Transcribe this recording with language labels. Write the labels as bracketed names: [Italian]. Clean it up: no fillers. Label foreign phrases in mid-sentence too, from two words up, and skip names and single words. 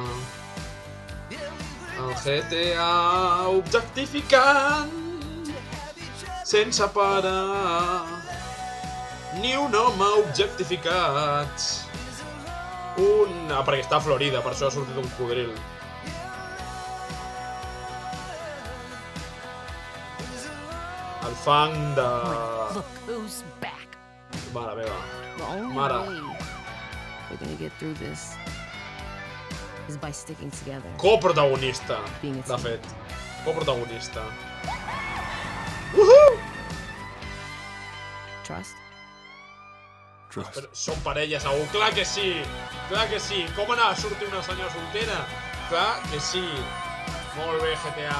[Catalan] El GTA objectificant sense parar. Ni un home objectificat. Perquè està a Florida, per això ha sortit un codril. El fang de... [English] Look who's back. [Catalan] Mare meva. [English] The only [Catalan] Mare. [English] way we're gonna get through this is by sticking together. [Catalan] Coprotagonista, [English] Being a [Catalan] de [English] team. [Catalan] fet. Coprotagonista. [English] Trust? Trust. [Catalan] Però són parella, segur. Clar que sí. Clar que sí. Com anar a sortir una senyora soltera? Clar que sí. Molt bé, GTA.